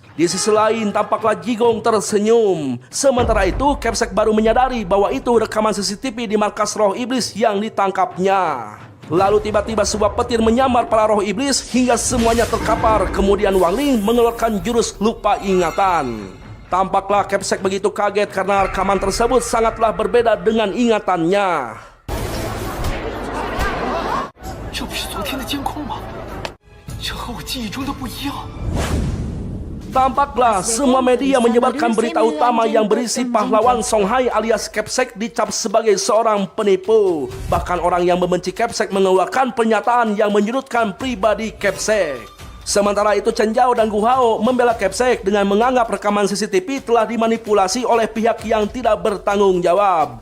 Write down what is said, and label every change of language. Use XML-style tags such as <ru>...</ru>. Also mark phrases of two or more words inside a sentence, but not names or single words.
<id>Di sisi lain, tampaklah Jigong tersenyum. Sementara itu, Kepsek baru menyadari bahwa itu rekaman CCTV di markas roh iblis yang ditangkapnya. Lalu tiba-tiba sebuah petir menyambar para roh iblis hingga semuanya terkapar. Kemudian Wang Ling mengeluarkan jurus lupa ingatan. Tampaklah Kepsek begitu kaget karena rekaman tersebut sangatlah berbeda dengan ingatannya.</id> <zh>这不是昨天的监控吗？这和我记忆中的不一样。</zh> <id>Tampaklah semua media menyebarkan berita utama yang berisi pahlawan Songhai alias Kepsek dicap sebagai seorang penipu. Bahkan orang yang membenci Kepsek mengeluarkan pernyataan yang menyudutkan pribadi Kepsek. Sementara itu Chen Zhao dan Gu Hao membela Kepsek dengan menganggap rekaman CCTV telah dimanipulasi oleh pihak yang tidak bertanggung jawab.</id>